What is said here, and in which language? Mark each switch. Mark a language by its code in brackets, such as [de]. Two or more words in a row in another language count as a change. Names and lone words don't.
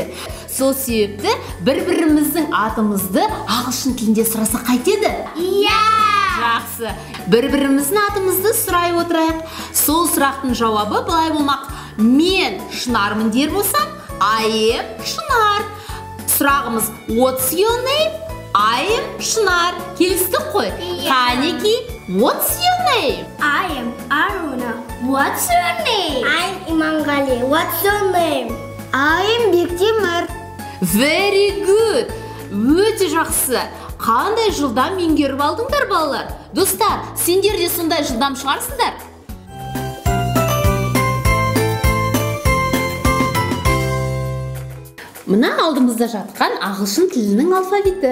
[kk] Сол себепті бір-біріміздің атымызды ағылшын тілінде сұраса қайтеді? Жақсы. Бір-біріміздің атымызды сұрай отырайық. Сол сұрақтың жауабы былай болмақ. Мен Шынармын дер болсам, [en] I am Шынар. [kk] Сұрағымыз, [en] what's your name? I am Шынар. [kk] Келістік қой? Қанеки, [en] what's your name? I am Aruna. What's your name? I'm Иманғали. What's your name? I am Бектемір. Very good. [kk] Өте жақсы. Қандай жылдам меңгеріп алдыңдар, балалар? Достар, сендер де сондай жылдам шығарсыңдар? Мына алдымызда жатқан ағылшын тілінің алфавиті.